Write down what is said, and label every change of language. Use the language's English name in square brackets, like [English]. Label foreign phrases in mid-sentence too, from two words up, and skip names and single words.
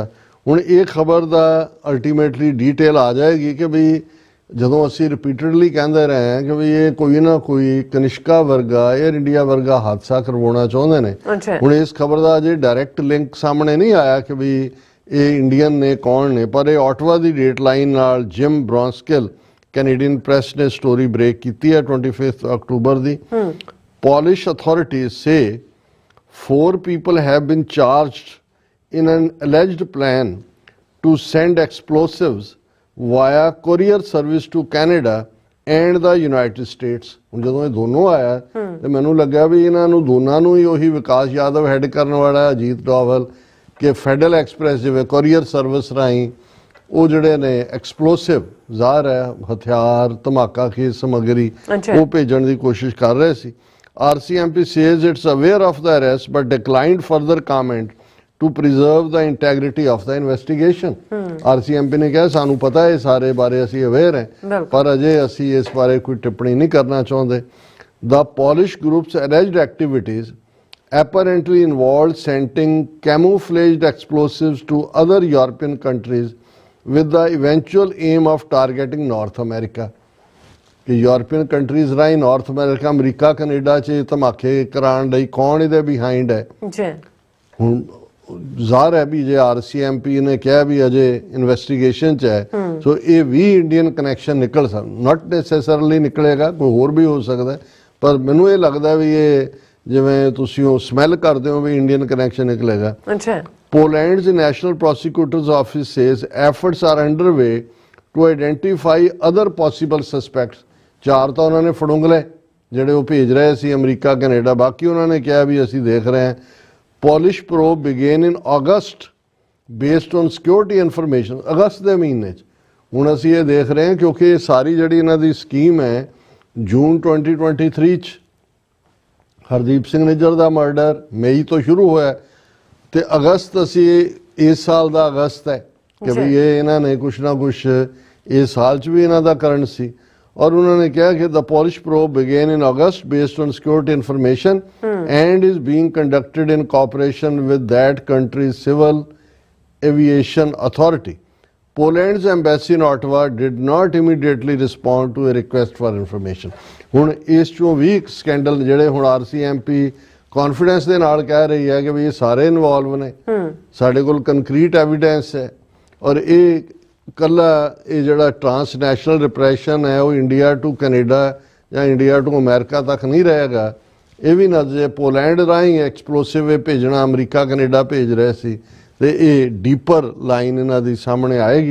[Punjabi] ਹੁਣ ਇਹ ਖਬਰ ਦਾ [English] ultimately detail [Punjabi] ਆ ਜਾਏਗੀ ਕਿ ਵੀ ਜਦੋਂ ਅਸੀਂ ਰਿਪੀਟਡਲੀ ਕਹਿੰਦੇ ਰਹੇ ਹਾਂ ਕਿ ਵੀ ਇਹ ਕੋਈ ਨਾ ਕੋਈ ਕਨਿਸ਼ਕਾ ਵਰਗਾ, 에ਅਰ ਇੰਡੀਆ ਵਰਗਾ ਹਾਦਸਾ ਕਰਵਾਉਣਾ ਚਾਹੁੰਦੇ ਨੇ। ਹੁਣ ਇਸ ਖਬਰ ਦਾ ਅਜੇ [English] direct link [Punjabi] ਸਾਹਮਣੇ ਨਹੀਂ ਆਇਆ ਕਿ ਵੀ ਇਹ ਇੰਡੀਅਨ ਨੇ ਕੌਣ ਨੇ, ਪਰ ਇਹ ਆਟਵਾ ਦੀ [English] date line [Punjabi] ਨਾਲ ਜਿਮ ਬ੍ਰੌਂਸਕਿਲ ਕੈਨੇਡੀਅਨ ਪ੍ਰੈਸ ਨੇ [English] story break [Punjabi] ਕੀਤੀ ਹੈ 25 ਅਕਤੂਬਰ ਦੀ। [English] Polish authorities say 4 people have been charged in an alleged plan to send explosives via courier service to Canada and the United States। [Punjabi] ਹੁਣ ਜਦੋਂ ਇਹ ਦੋਨੋਂ ਆਇਆ ਤੇ ਮੈਨੂੰ ਲੱਗਾ ਵੀ ਇਹਨਾਂ ਨੂੰ ਦੋਨਾਂ ਨੂੰ ਹੀ ਉਹੀ ਵਿਕਾਸ ਯਾਦਵ ਹੈਡ ਕਰਨ ਵਾਲਾ ਅਜੀਤ ਡੋਵਲ ਕਿ ਫੈਡਰਲ ਐਕਸਪ੍ਰੈਸ ਜਿਵੇਂ [English] courier service [Punjabi] ਰਾਹੀਂ ਉਹ ਜਿਹੜੇ ਨੇ ਐਕਸਪਲੋਸਿਵ ਜ਼ਾਹਰ ਹੈ ਹਥਿਆਰ ਧਮਾਕਾ ਖੇਜ਼ ਸਮੱਗਰੀ ਉਹ ਭੇਜਣ ਦੀ ਕੋਸ਼ਿਸ਼ ਕਰ ਰਹੇ ਸੀ। [English] RCMP says it's aware of the arrest but declined further comment to preserve the integrity of the investigation। [Punjabi] RCMP ਨੇ ਕਿਹਾ ਸਾਨੂੰ ਪਤਾ ਹੈ ਸਾਰੇ ਬਾਰੇ ਅਸੀਂ ਅਵੇਅਰ ਹੈ ਪਰ ਅਜੇ ਅਸੀਂ ਇਸ ਬਾਰੇ ਕੋਈ ਟਿੱਪਣੀ ਨਹੀਂ ਕਰਨਾ ਚਾਹੁੰਦੇ। [English] The Polish group's alleged activities apparently involved sending camouflaged explosives to other European countries with the eventual aim of targeting North America। [Punjabi] ਕਿ [English] European countries [Punjabi] ਰਾਹੀਂ ਨਾਰਥ ਅਮਰੀਕਾ, ਅਮਰੀਕਾ ਕੈਨੇਡਾ 'ਚ ਧਮਾਕੇ ਕਰਾਉਣ ਲਈ ਕੌਣ ਇਹਦੇ ਬਿਹਾਈਂਡ ਹੈ। ਹੁਣ ਜ਼ਾਹਰ ਹੈ ਵੀ ਜੇ RCMP ਨੇ ਕਿਹਾ ਵੀ ਅਜੇ ਇਨਵੈਸਟੀਗੇਸ਼ਨ 'ਚ ਹੈ, ਸੋ ਇਹ ਵੀ [English] Indian connection [Punjabi] ਨਿਕਲ ਸਕਦਾ, [English] not necessarily [Punjabi] ਨਿਕਲੇਗਾ, ਕੋਈ ਹੋਰ ਵੀ ਹੋ ਸਕਦਾ, ਪਰ ਮੈਨੂੰ ਇਹ ਲੱਗਦਾ ਵੀ ਇਹ ਜਿਵੇਂ ਤੁਸੀਂ ਉਹ ਸਮੈਲ ਕਰਦੇ ਹੋ ਵੀ [English] Indian connection [Punjabi] ਨਿਕਲੇਗਾ। [English] Poland's National Prosecutor's Office says efforts are underway to identify other possible suspects। [Punjabi] 4 ਤਾਂ ਉਹਨਾਂ ਨੇ ਫੜੁੰਗ ਲਏ ਜਿਹੜੇ ਉਹ ਭੇਜ ਰਹੇ ਸੀ ਅਮਰੀਕਾ ਕੈਨੇਡਾ, ਬਾਕੀ ਉਹਨਾਂ ਨੇ ਕਿਹਾ ਵੀ ਅਸੀਂ ਦੇਖ ਰਹੇ ਹਾਂ। [English] Polish probe began in August based on security information। [Punjabi] ਅਗਸਤ ਦੇ ਮਹੀਨੇ 'ਚ ਹੁਣ ਅਸੀਂ ਇਹ ਦੇਖ ਰਹੇ ਹਾਂ ਕਿਉਂਕਿ ਇਹ ਸਾਰੀ ਜਿਹੜੀ ਇਹਨਾਂ ਦੀ ਸਕੀਮ ਹੈ ਜੂਨ 2023 'ਚ ਹਰਦੀਪ ਸਿੰਘ ਨਿੱਜਰ ਦਾ ਮਰਡਰ ਮਈ ਤੋਂ ਸ਼ੁਰੂ ਹੋਇਆ ਤੇ ਅਗਸਤ ਅਸੀਂ ਇਸ ਸਾਲ ਦਾ ਅਗਸਤ ਹੈ ਕਿ ਵੀ ਇਹ ਇਹਨਾਂ ਨੇ ਕੁਛ ਨਾ ਕੁਛ ਇਸ ਸਾਲ 'ਚ ਵੀ ਇਹਨਾਂ ਦਾ ਕਰਨ ਸੀ। ਔਰ ਉਹਨਾਂ ਨੇ ਕਿਹਾ ਕਿ [English] the Polish probe began in August based on security information and is being conducted in cooperation with that country's civil aviation authority। Poland's embassy in Ottawa did not immediately respond to a request for information। [Punjabi] ਹੁਣ ਇਸ 'ਚੋਂ ਵੀ ਇੱਕ ਸਕੈਂਡਲ ਜਿਹੜੇ ਹੁਣ RCMP ਕੌਨਫੀਡੈਂਸ ਦੇ ਨਾਲ ਕਹਿ ਰਹੀ ਹੈ ਕਿ ਵੀ ਇਹ ਸਾਰੇ ਇਨਵੋਲਵ ਨੇ, ਸਾਡੇ ਕੋਲ [English] concrete evidence [Punjabi] ਹੈ। ਔਰ ਇਹ ਕੱਲਾ ਇਹ ਜਿਹੜਾ [English] transnational repression [Punjabi] ਹੈ ਉਹ ਇੰਡੀਆ ਟੂ ਕੈਨੇਡਾ ਜਾਂ ਇੰਡੀਆ ਟੂ ਅਮਰੀਕਾ ਤੱਕ ਨਹੀਂ ਰਹੇਗਾ, ਇਹ ਵੀ ਨਜ਼ਰੇ ਪੋਲੈਂਡ ਰਾਹੀਂ ਐਕਸਪਲੋਸਿਵ ਇਹ ਭੇਜਣਾ ਅਮਰੀਕਾ ਕੈਨੇਡਾ ਭੇਜ ਰਹੇ ਸੀ ਤੇ ਇਹ [English] deeper line [Punjabi] ਇਹਨਾਂ ਦੀ ਸਾਹਮਣੇ ਆਏਗੀ।